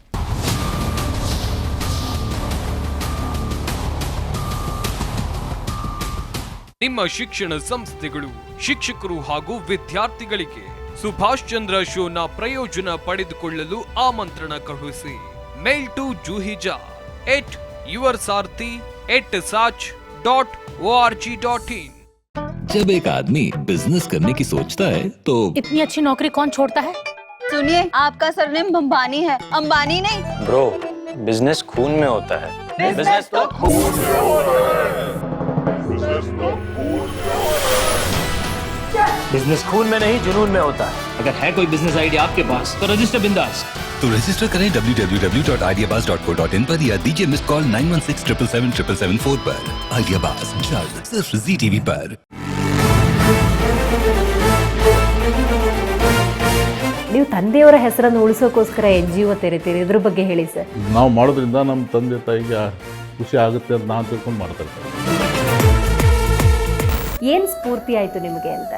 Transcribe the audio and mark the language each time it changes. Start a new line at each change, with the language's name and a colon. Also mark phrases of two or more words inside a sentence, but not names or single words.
Kannada: ನಿಮ್ಮ ಶಿಕ್ಷಣ ಸಂಸ್ಥೆಗಳು, ಶಿಕ್ಷಕರು ಹಾಗೂ ವಿದ್ಯಾರ್ಥಿಗಳಿಗೆ ಸುಭಾಷ್ ಚಂದ್ರ ಶೋನ ಪ್ರಯೋಜನ ಪಡೆದುಕೊಳ್ಳಲು ಆಮಂತ್ರಣ ಕಳುಹಿಸಿ.
English: mail to ಜೂಹಿಜಾ @yursarthi@sach.org.in।
Hindi: जब एक आदमी बिजनेस करने की सोचता है तो इतनी अच्छी नौकरी कौन छोड़ता है? सुनिए, आपका सरनेम भंबानी है, अंबानी नहीं। ब्रो, बिजनेस खून में होता है। बिजनेस तो खून में होता है। बिजनेस खून में नहीं जुनून में होता है। अगर है कोई
English: business idea
Hindi: आपके पास तो रजिस्टर बिंदास। तो रजिस्टर करें www.ideabaaz.co.in पर या दीजिए
English: miss call
Hindi: 9167777774 पर। आइडियाबाज जल्द सिर्फ ZTV पर।
Kannada: ನೀವು ತಂದೆಯವರ ಹೆಸರನ್ನು ಉಳಿಸೋಕೋಸ್ಕರ NGO ತೆರೀತೀರಿ, ಇದ್ರ ಬಗ್ಗೆ ಹೇಳಿ ಸರ್. ನಾವು ಮಾಡೋದ್ರಿಂದ ನಮ್ಮ ತಂದೆ ತಾಯಿಗೆ ಖುಷಿ ಆಗುತ್ತೆ ಅಂತ ನಾನು ತಿಳ್ಕೊಂಡು ಮಾಡ್ತಾ ಇರ್ತಾರೆ. ಏನು ಸ್ಫೂರ್ತಿ ಆಯಿತು ನಿಮಗೆ ಅಂತ?